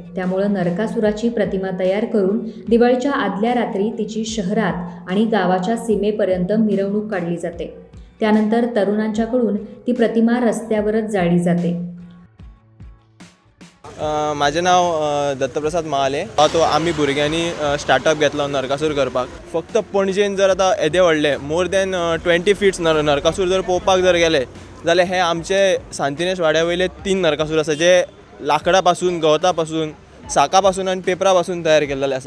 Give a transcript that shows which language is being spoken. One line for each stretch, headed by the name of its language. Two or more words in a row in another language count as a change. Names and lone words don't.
Marathi: त्यामुळं नरकासुराची प्रतिमा तयार करून दिवाळीच्या आदल्या रात्री तिची शहरात आणि गावाच्या सीमेपर्यंत मिरवणूक काढली जाते. त्यानंतर तरुणांच्याकडून ती प्रतिमा रस्त्यावरच जाळली जाते. माझे नाव दत्तप्रसाद महाले.
Konkani: तो आम्ही भुरग्यांनी स्टार्टअप घेतला नरकासूर करपाक. फक्त पणजेन जर आतां येदे व्हडले
English: more than 20 feets
Konkani: नरकासूर जर पळोवपाक जर गेले जाल्यार हे आमचे सांतिनेज वाड्या वयले 3 नरकासूर आसा जे लाकडा पासून, गवता पासून, साका पासून आनी पेपरा पासून तयार केल्ले आसा.